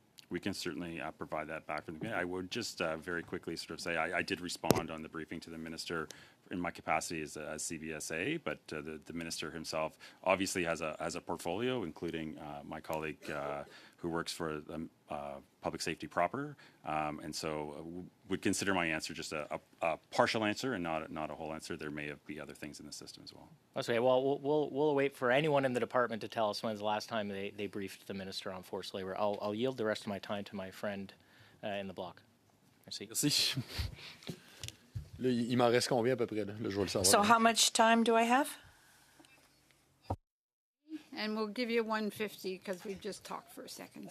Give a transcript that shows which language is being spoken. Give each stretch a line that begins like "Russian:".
English: We can certainly provide that back from the committee. I would just very quickly sort of say I did respond on the briefing to the minister in my capacity as CBSA, but the minister himself obviously has a portfolio, including my colleague who works for public safety proper, and so would consider my answer just a partial answer and not a whole answer. There may be other things in the system as well. Okay, well, we'll wait for anyone in the department to tell us when's the last time they briefed the minister on forced labor. I'll yield the rest of my time to my friend in the block.
French: Merci. Merci. Là, il m'en reste combien à peu près? Là, je vais le savoir.
English: So how much time do I have? And we'll give you 150 because we've just talked for a second.